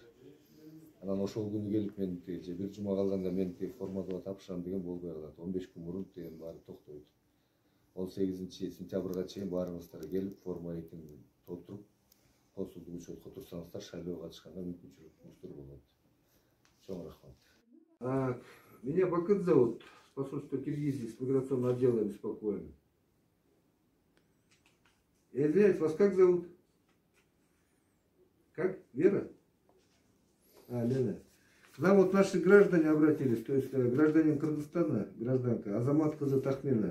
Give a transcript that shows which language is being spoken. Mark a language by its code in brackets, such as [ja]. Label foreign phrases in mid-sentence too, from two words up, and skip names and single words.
[ky] Анан ошол күнү келип мен же бир жума калганда мен формага тапшырам деген болбой калат. 15 күн мурун баары токтойт. 18 сентябрга чейин баарыңыздар келип формалитин толтуруп, консулдук учетко турсаңыздар шайлоого катышканга мүмкүнчүлүгүңүздөр болот. Чоң рахмат. [ru] Меня Бакыт зовут, с посольства Киргизии, с миграционного отдела беспокоим. Я извиняюсь, вас как зовут? Как? Вера? Лена. К нам вот наши граждане обратились, то есть гражданин Кыргызстана, гражданка Азамат кызы Тахмина.